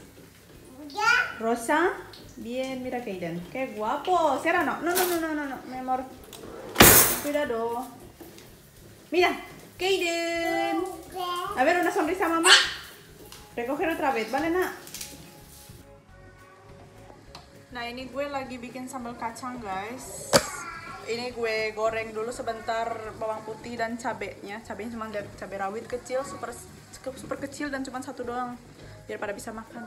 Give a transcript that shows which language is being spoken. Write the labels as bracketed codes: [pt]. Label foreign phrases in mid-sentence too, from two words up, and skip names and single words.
[es] ¿Rosa? Bien, mira Kaiden. ¡Qué guapo! Cierra, no, mi amor. Cuidado. Mira, Kaiden. A ver, una sonrisa, mamá. Recoger otra vez, ¿vale, [id] nak? Nah, ini gue lagi bikin sambal kacang, guys. Ini gue goreng dulu sebentar bawang putih dan cabenya. Cabenya cuma cabai rawit kecil, super kecil dan cuma 1 doang. Biar pada bisa makan.